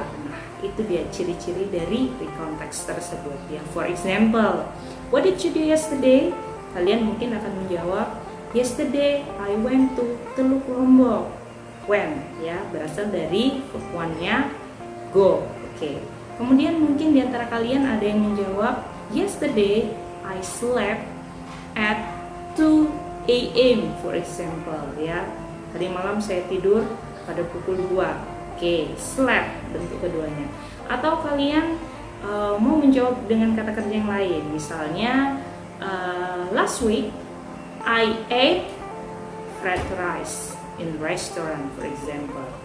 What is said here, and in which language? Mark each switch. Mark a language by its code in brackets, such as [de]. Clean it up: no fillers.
[id] Nah, itu dia ciri-ciri dari recount text tersebut. [en] For example, what did you do yesterday? [id] Kalian mungkin akan menjawab, [en] yesterday I went to Teluk Lombok. [id] When, berasal dari verb one-nya go. Oke. Kemudian mungkin diantara kalian ada yang menjawab, [en] yesterday I slept at 2 a.m. for example. [id] Tadi malam saya tidur pada pukul 2. Oke, slept bentuk keduanya. Atau kalian mau menjawab dengan kata kerja yang lain. [en] Misalnya, last week I ate fried rice in restaurant for example.